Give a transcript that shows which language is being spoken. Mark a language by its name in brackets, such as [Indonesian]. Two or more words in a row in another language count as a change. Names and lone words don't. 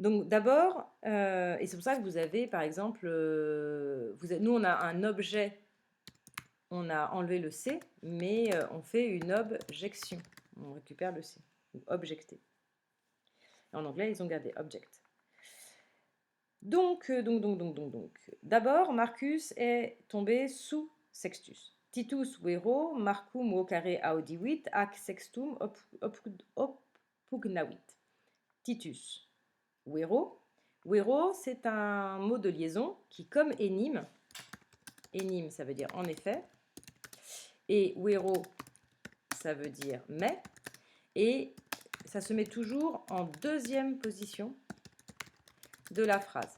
[French] Donc d'abord, et c'est pour ça que vous avez par exemple, nous on a un objet, on a enlevé le C, mais on fait une objection. On récupère le C, ou objecter. En anglais, ils ont gardé object. Donc. D'abord, Marcus est tombé sous Sextus. [Latin] Titus vero Marcum vocare audivuit ac sextum oppugnavit. Titus vero. Vero, [French] c'est un mot de liaison qui, comme énime, ça veut dire en effet, et vero, ça veut dire mais, et ça se met toujours en deuxième position de la phrase.